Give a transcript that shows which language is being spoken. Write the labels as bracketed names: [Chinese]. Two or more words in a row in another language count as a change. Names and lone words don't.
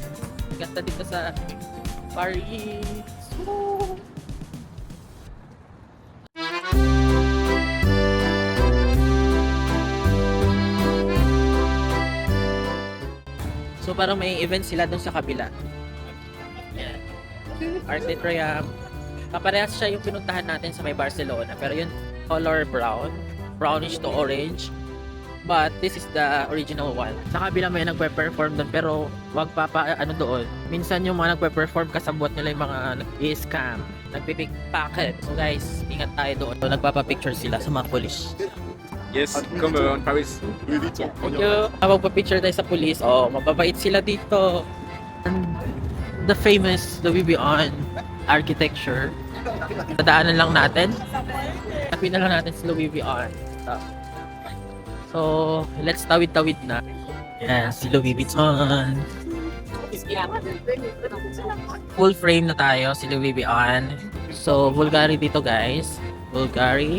[Filipino] Ganda dito sa Paris. Woo! So parang may event sila doon sa kabila. Yan. Arc de Triomphe. Kaparehas siya yung pinuntahan natin sa may Barcelona. Pero yun, [English] color brown. Brownish to orange. But this is the original one. [Filipino] Sa kabila may nagpe-perform doon, pero wag doon. Minsan yung mga nagpe-perform, kasabot nila yung mga nag-scam, nagpipickpocket. So guys, ingat tayo doon. So, nagpapapicture sila sa mga police. [English] Yes, [French] comme en Paris. [English] Thank you. [Filipino] Magpapicture tayo sa police. Oh, mababait sila dito. [English] And the famous Louis Vuitton architecture. [Filipino] Dadaanan lang natin. Tapin na lang natin si Louis Vuitton. So, let's tawid-tawid na. Yan, si Louis Vuitton. [English] Full frame [Filipino] na tayo, si Louis Vuitton. So, Bulgari dito guys. Bulgari.